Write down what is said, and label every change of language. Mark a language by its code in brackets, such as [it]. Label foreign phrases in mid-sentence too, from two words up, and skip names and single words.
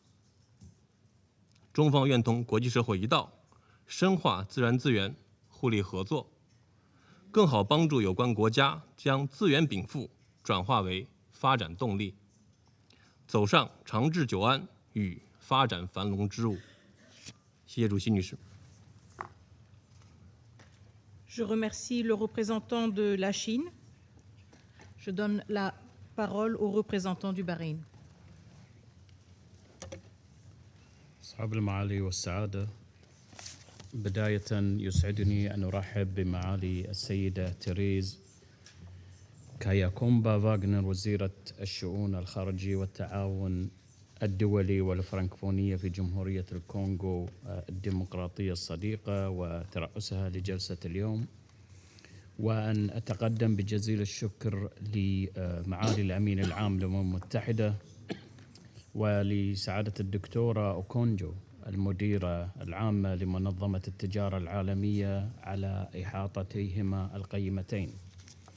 [zh] 中方愿同国际社会一道，深化自然资源互利合作，更好帮助有关国家将资源禀赋转化为发展动力，走上长治久安与发展繁荣之路。谢谢主席女士。 [fr] Je remercie le représentant de la Chine. Je donne la parole au représentant du Bahreïn. [ar] أصحاب المعالي والسعادة، بداية يسعدني أن أرحب بمعالي السيدة تيريز كاياكومبا فاغنر، وزيرة الشؤون الخارجية والتعاون الدولي والفرنكفونية في جمهورية الكونغو الديمقراطية الصديقة وترأسها لجلسة اليوم، وأن أتقدم بجزيل الشكر لمعالي الأمين العام للأمم المتحدة ولسعادة الدكتورة أوكونجو المديرة العامة لمنظمة التجارة العالمية على إحاطتيهما القيمتين.